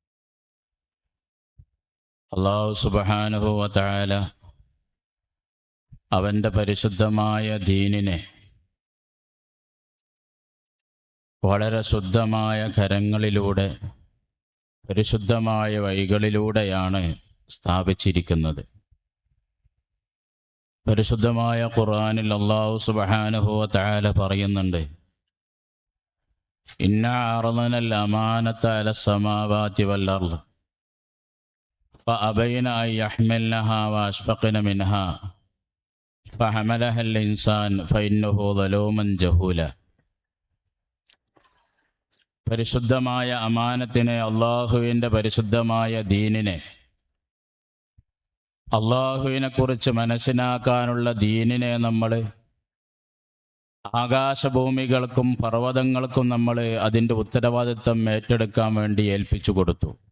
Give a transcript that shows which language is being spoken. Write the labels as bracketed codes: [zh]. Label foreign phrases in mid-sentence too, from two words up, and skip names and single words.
[ar] الله سبحانه وتعالى [ml] അവൻ്റെ പരിശുദ്ധമായ ദീനിനെ വളരെ ശുദ്ധമായ കരങ്ങളിലൂടെ പരിശുദ്ധമായ വഴികളിലൂടെയാണ് സ്ഥാപിച്ചിരിക്കുന്നത്. പരിശുദ്ധമായ ഖുർആനിൽ [ar] الله سبحانه وتعالى പറയുന്നുണ്ട്, إنا عرضنا الأمانة على السماوات والأرض فأبين أن يحملنها وأشفقن منها فحملها الإنسان فإنه ظلوم جهول. [ml] പരിശുദ്ധമായ അമാനത്തിനെ, അള്ളാഹുവിൻ്റെ പരിശുദ്ധമായ ദീനിനെ, അള്ളാഹുവിനെ കുറിച്ച് മനസ്സിലാക്കാനുള്ള ദീനിനെ നമ്മൾ ആകാശഭൂമികൾക്കും പർവ്വതങ്ങൾക്കും നമ്മൾ അതിൻ്റെ ഉത്തരവാദിത്വം ഏറ്റെടുക്കാൻ വേണ്ടി ഏൽപ്പിച്ചു കൊടുത്തു.